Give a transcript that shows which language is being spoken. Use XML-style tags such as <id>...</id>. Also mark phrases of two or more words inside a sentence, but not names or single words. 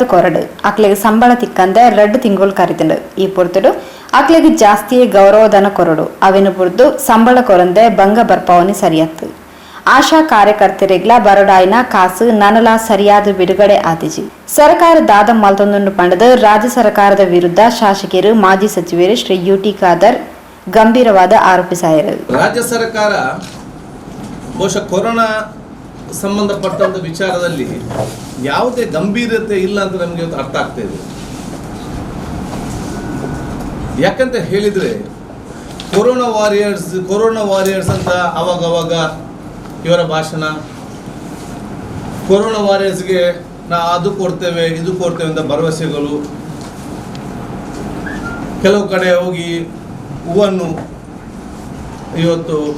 <tcy>ಕೊರಡು ಅಕ್ಲೆಗ್ ಸಂಬಳ ತಿಕ್ಕಂದೆ 2 ತಿಂಗಳು ಕರಿತಂಡು ಈ ಪೊರ್ತುಡು ಅಕ್ಲೆಗ್ ಜಾಸ್ತಿಯೇ ಗೌರವಧನ ಕೊರಡು ಅವೆನು ಪುರ್ದು ಸಂಬಳ ಕೊರಂದೆ ಭಂಗ ಬರ್ಪವನಿ ಸರಿಯತ್ತು ಆಶಾ ಕಾರ್ಯಕರ್ತೆರೆಗ್ಲ ಬರಡಾಯಿನ ಕಾಸು ನನಲ ಸರಿಯಾದ ಬಿಡುಗಡೆ ಆತಿಜಿ ಸರ್ಕಾರ ದಾದ ಮಲ್ತೊಂದು ಪಂಡದ ರಾಜ್ಯ ಸರ್ಕಾರದ ವಿರುದ್ಧ ಶಾಸಕರು ಮಾಜಿ ಸಚಿವರು ಶ್ರೀ ಯುಟಿ ಖಾದರ್ ಗಂಭೀರವಾದ ಆರೋಪಿಸಿದರು.</tcy> <kn>ರಾಜ್ಯ ಸರ್ಕಾರ ಬಹುಶಃ ಕೊರೋನಾ ಸಂಬಂಧಪಟ್ಟಂತ ವಿಚಾರದಲ್ಲಿ ಯಾವುದೇ ಗಂಭೀರತೆ ಇಲ್ಲ ಅಂತ ನಮಗೆ ಅರ್ಥ ಆಗ್ತಾ ಇದೆ. ಯಾಕಂತ ಹೇಳಿದ್ರೆ</kn> <en>corona warriors</en> <kn>ಅಂತ ಅವಾಗ ಇವರ ಭಾಷಣ,</kn> <en>corona warriorsಗೆ</en> <kn>ಅದು ಕೊಡ್ತೇವೆ ಇದು ಕೊಡ್ತೇವೆ ಅಂತ ಭರವಸೆಗಳು, ಕೆಲವು ಕಡೆ ಹೋಗಿ ಹೂವನ್ನು ಇವತ್ತು</kn>